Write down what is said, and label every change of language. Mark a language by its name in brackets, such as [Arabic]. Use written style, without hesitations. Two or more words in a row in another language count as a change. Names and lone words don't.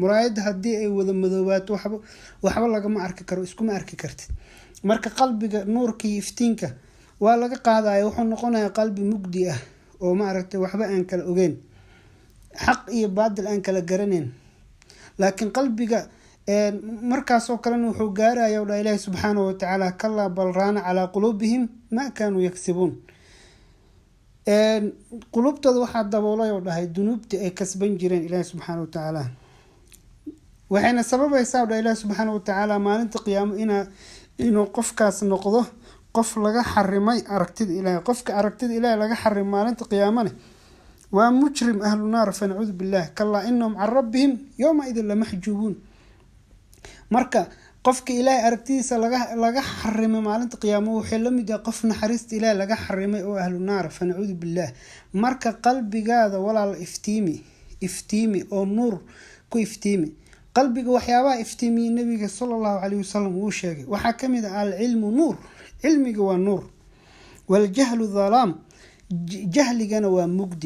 [Somali] muraayad hadii ay wada madoowato waxba laga ma arki karo, isku ma arki kartid. marka qalbiga nuurka iyo iftiinka waa laga qaadayo, wuxuu noqonayaa qalbi mugdi ah oo maaragtay waxba aan kala ogeyn, xaq iyo baadil aan kala garaneyn. laakiin qalbiga markaas oo kale wuxuu gaarayaa oo Ilaahay [Arabic] سبحانه وتعالى كلا بل ران على قلوبهم ما كانوا يكسبون. [Somali] qulubtooda waxa daboolay oo dhahay dunuubtii ay kasban jireen Ilaahay [Arabic] سبحانه وتعالى. [Somali] waxayna sababaysaa oo Ilaahay [Arabic] سبحانه وتعالى [Somali] maalinta qiyaamo inuu qofkaas noqdo qof laga xarimay aragtida Ilaahay. qofka aragtida Ilaahay laga xarimay maalinta qiyaamana waa mujrim [Arabic] أهل النار, فنعوذ بالله. كلا إنهم عن ربهم يومئذ لمحجوبون. [Somali] marka qofka Ilaahay aragtidiisa laga xarimay maalinta qiyaamo wuxuu la mid yahay qof naxariista Ilaahay laga xarimay oo [Arabic] أهل النار, فنعوذ بالله. [Somali] marka qalbigaada walaal iftiimi oo nuur ku iftiimi. qalbiga waxyaabaha iftiimiyay nabiga [Arabic] صلى الله عليه وسلم [Somali] uu sheegay waxa kamid ah [Arabic] العلم نور, [Somali] cilmiga waa nuur, [Arabic] والجهل ظلام, [Somali] jahligana waa mugdi.